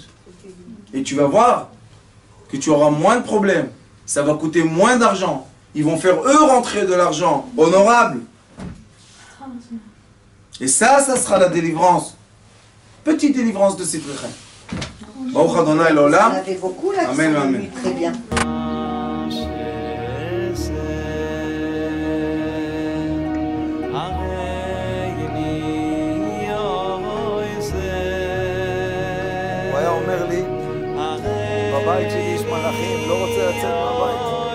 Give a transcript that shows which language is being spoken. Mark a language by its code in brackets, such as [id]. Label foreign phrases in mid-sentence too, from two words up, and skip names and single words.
[fr] Et tu vas voir que tu auras moins de problèmes. Ça va coûter moins d'argent. Ils vont faire eux rentrer de l'argent honorable Et ça sera la délivrance. Petite délivrance de ces Rechem. [he] ברוך אדוני [fr] Vous en [he] L'Olam. [fr] avez beaucoup là qui [he] Amen, [fr] sont [he] amen. [fr] venus très bien. [he] הוא היה אומר לי, בבית שלי יש מלאכים, לא רוצה לצאת מהבית.